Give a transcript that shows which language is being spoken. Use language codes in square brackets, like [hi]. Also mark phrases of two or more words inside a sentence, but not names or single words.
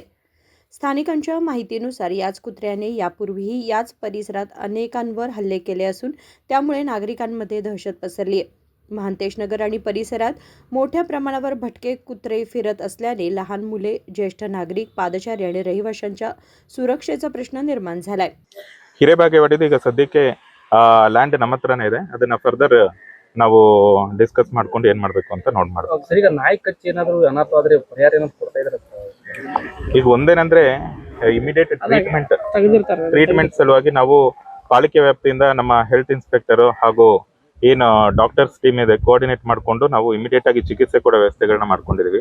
[mr] स्थानिकांच्या माहितीनुसार याच कुत्र्याने यापूर्वीही याच परिसरात अनेकांवर हल्ले केले असून त्यामुळे नागरिकांमध्ये दहशत पसरली आहे. महांतेश नगर आणि परिसरात मोठ्या प्रमाणावर भटके कुत्रे फिरत असल्याने लहान मुले, ज्येष्ठ नागरिक, पादचारी आणि रहिवाशांच्या सुरक्षेचा प्रश्न निर्माण झालाय. [kn] ಹಿರೇಬಾಗೇವಾಡಿದು ಈಗ ಸದ್ಯಕ್ಕೆ ಲ್ಯಾಂಡ್ ನಮ್ಮ ಹತ್ರನೇ ಇದೆ. ಅದನ್ನ ಫರ್ದರ್ ನಾವು ಡಿಸ್ಕಸ್ ಮಾಡ್ಕೊಂಡು ಏನ್ ಮಾಡ್ಬೇಕು ಅಂತ ಮಾಡ್ಬೇಕು. ಸರ್, ಈಗ ನಾಯಿ ಕಚ್ಚಿ ಏನಾದ್ರು ಅನಾಥ ಆದ್ರೆ ಪರಿಹಾರ ಏನಾದ್ರು ಕೊಡ್ತಾ ಇದ್ದಾರೆ? ಈಗ ಒಂದೇನಂದ್ರೆ [en] immediate treatment [kn] ಸಲುವಾಗಿ ನಾವು ಪಾಲಿಕೆ ವ್ಯಾಪ್ತಿಯಿಂದ ನಮ್ಮ [en] health inspector [kn] ಹಾಗೂ ಏನು [en] doctors team [kn] ಇದೆ ಕೋಆರ್ಡಿನೇಟ್ ಮಾಡಿಕೊಂಡು ನಾವು ಇಮಿಡಿಯೇಟ್ ಆಗಿ ಚಿಕಿತ್ಸೆ ಕೊಡೋ ವ್ಯವಸ್ಥೆಗಳನ್ನ ಮಾಡ್ಕೊಂಡಿದೀವಿ.